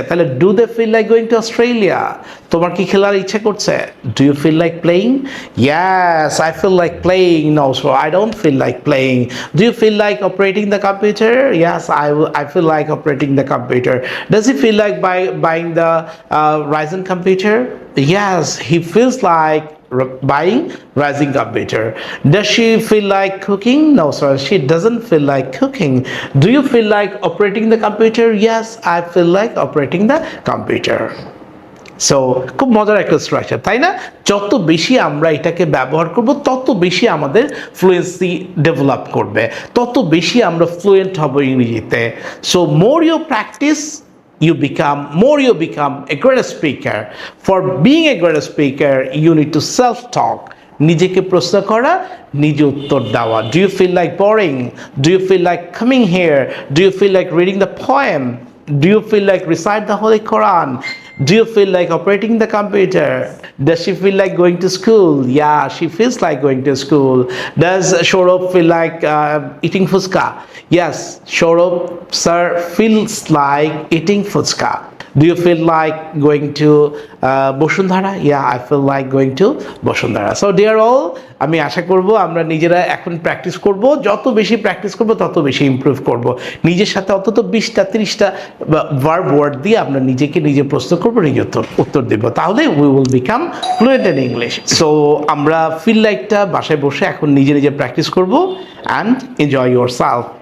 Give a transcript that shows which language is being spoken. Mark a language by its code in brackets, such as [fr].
[en] তাহলে do they feel like going to Australia? [bn] তোমার কি খেলার ইচ্ছা করছে? [en] Do you feel like playing? Yes, I feel like playing. No, so I don't feel like playing. Do you feel like operating the computer? Yes, I feel like operating the computer. Does he feel like buying the Ryzen computer? Yes, he feels like buying rising computer. Does she feel like cooking? No, sir, she doesn't feel like cooking. Do you feel like operating the computer? Yes, I feel like operating the computer. [bn] So খুব মজার একটা structure, তাই না? যত বেশি আমরা এটাকে ব্যবহার করব, তত বেশি আমাদের ফ্লুয়েন্সি ডেভেলপ করবে, তত বেশি আমরা ফ্লুয়েন্ট হব ইংরেজিতে। [en] So more you practice, you become a great speaker. For being a great speaker, you need to self-talk. [bn] নিজেকে প্রশ্ন করা, নিজে উত্তর দেওয়া। [en] Do you feel like boring? Do you feel like coming here? Do you feel like reading the poem? Do you feel like recite the Holy Quran? Do you feel like operating the computer? Does she feel like going to school? Yeah, she feels like going to school. Does Shorab feel like eating fuska? Yes, Shorab sir feels like eating fuska. Do you feel like going to Bosundhara? Yeah, I feel like going to Bosundhara. So dear all, [bn] আমি আশা করব আমরা নিজেরা এখন practice করব, যত বেশি practice করব তত বেশি ইমপ্রুভ করব। নিজের সাথে অন্তত 20টা 30টা ভার্ব ওয়ার্ড দিয়ে আমরা নিজেকে নিজে প্রস্তুত করব, নিজে উত্তর দেব, তাহলে [en] We will become fluent in English. [bn] So আমরা ফিল লাইকটা বাসায় বসে এখন নিজে নিজে প্র্যাকটিস করব [en] And enjoy yourself.